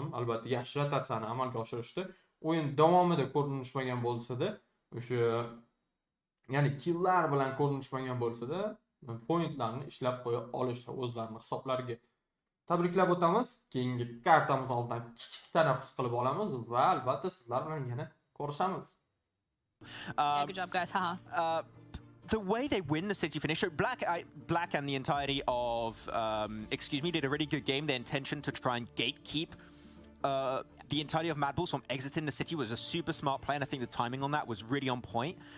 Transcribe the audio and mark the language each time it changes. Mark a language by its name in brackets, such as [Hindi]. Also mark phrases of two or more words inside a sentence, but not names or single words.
[Uzbek] Albatta yaxshi rotatsiyani amalga oshirishdi. O'yin davomida ko'rinishmagan bo'lsa-da, o'sha ya'ni killlar bilan ko'rinishmagan bo'lsa-da, pointlarni ishlab qo'ya olishdi o'zlarining hisoblariga. Tabriklab o'tamiz. Keyingi kartamiz oldidan kichik tanaffus qilib olamiz va albatta sizlar bilan yana ko'rishamiz. [English] Yeah, good job, guys. Haha. The way they win the city finish, so Black and the entirety of excuse me did a really good game. Their intention to try and gatekeep the entirety of Mad Bulls from exiting the city was a super smart play, and I think the timing on that was really on point.